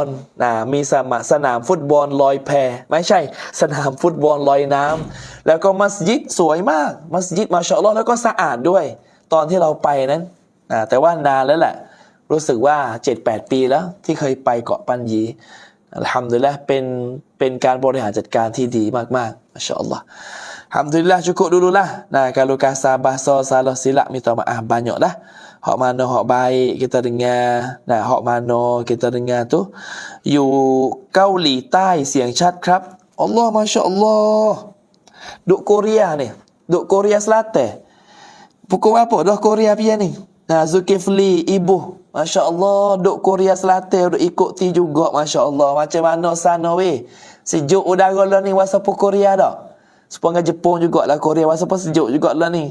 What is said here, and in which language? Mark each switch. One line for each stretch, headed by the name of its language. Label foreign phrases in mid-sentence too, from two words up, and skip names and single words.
Thai: มีสนามฟุตบอลลอยแพไม่ใช่สนามฟุตบอลลอยน้ำแล้วก็มัสยิดสวยมากมัสยิดมาชาอัลลอฮ์แล้วก็สะอาดด้วยตอนที่เราไปนั้นแต่ว่านานแล้วแหละรู้สึกว่า 7-8 ปีแล้วที่เคยไปเกาะปันยีอัลฮัมดุลิลละห์เป็นการบริหารจัดการที่ดีมากๆมาชาอัลลอฮ์
Malay: Alhamdulillah, cukup dululah. Nah, kalau kasar bahasa salah silap minta maaf banyaklah. Hak mana hak baik kita dengar. Nah, hak mana kita dengar tu
Thai: อยู่เกาหลีใต้เสียงชัดครับ
Malay: Allah Masya Allah. Duk Korea ni, duk Korea Selatan. Pukul apa dah Korea pia ni? Nah, Zulkifli ibu, Masya Allah, duk Korea Selatan duk ikuti juga, Masya Allah. Macam mana sana weh? Sejuk udara lah ni wasa Korea dah. Supaya Jepun jugalah Korea walaupun sejuk jugalah ni.